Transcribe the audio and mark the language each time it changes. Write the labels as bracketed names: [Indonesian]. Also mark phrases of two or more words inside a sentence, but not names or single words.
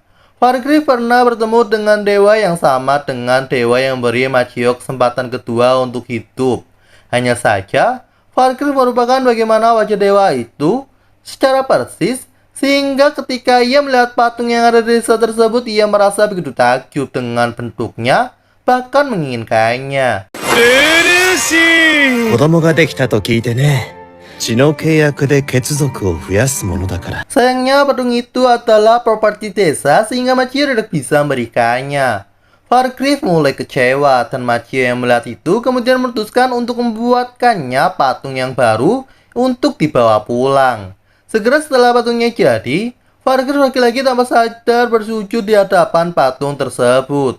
[Indonesian] Fargriff pernah bertemu dengan dewa yang sama dengan dewa yang memberi Machio kesempatan kedua untuk hidup. Hanya saja, Fargriff merupakan bagaimana wajah dewa itu secara persis, sehingga ketika ia melihat patung yang ada di desa tersebut, ia merasa begitu takjub dengan bentuknya, bahkan menginginkannya. [Japanese] 子供ができたと聞いてね。 血の契約で血族を増やすものだから。 [Indonesian] Sayangnya patung itu adalah properti desa sehingga Machio tidak bisa memberikannya. Fargriff mulai kecewa dan Machio yang melihat itu kemudian memutuskan untuk membuatkannya patung yang baru untuk dibawa pulang. Segera setelah patungnya jadi, Fargriff lagi-lagi tanpa sadar bersujud di hadapan patung tersebut.